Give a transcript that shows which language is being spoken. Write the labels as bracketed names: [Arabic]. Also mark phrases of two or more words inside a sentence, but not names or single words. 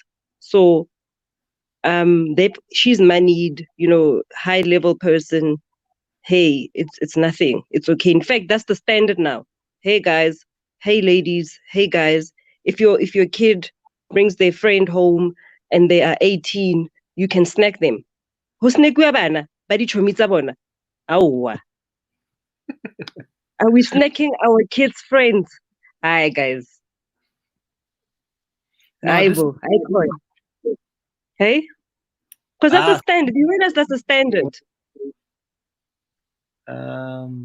[English] So she's moneyed, you know, high level person. Hey, it's nothing. It's okay. In fact, that's the standard now. Hey guys, hey ladies, hey guys. If your kid brings their friend home and they are 18, you can snack them. Who snack [Northern Sotho] bana? Badi chomitsa bona. Awa. [English] Are we snacking our kids' friends? Hi guys. No, I this will. I call. Hey? Because that's a ah standard. You realize that's a standard. um